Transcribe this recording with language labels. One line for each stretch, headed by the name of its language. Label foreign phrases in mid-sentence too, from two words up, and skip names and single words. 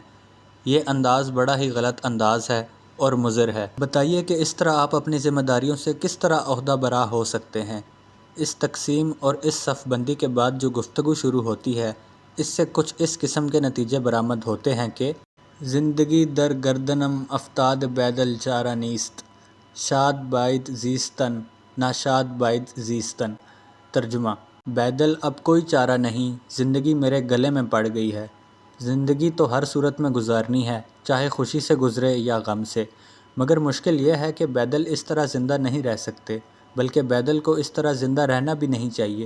Urdu: یہ انداز بڑا ہی غلط انداز ہے اور مضر ہے۔ بتائیے کہ اس طرح آپ اپنی ذمہ داریوں سے کس طرح عہدہ برا ہو سکتے ہیں؟ اس تقسیم اور اس صف بندی کے بعد جو گفتگو شروع ہوتی ہے، اس سے کچھ اس قسم کے نتیجے برآمد ہوتے ہیں کہ
Persian: زندگی در گردنم افتاد بیدل چارہ نیست، شاد باید زیستن
Urdu: ناشاد باید زیستن۔ ترجمہ: بیدل اب کوئی چارہ نہیں، زندگی میرے گلے میں پڑ گئی ہے۔ زندگی تو ہر صورت میں گزارنی ہے، چاہے خوشی سے گزرے یا غم سے، مگر مشکل یہ ہے کہ بیدل اس طرح زندہ نہیں رہ سکتے، بلکہ بیدل کو اس طرح زندہ رہنا بھی نہیں چاہیے۔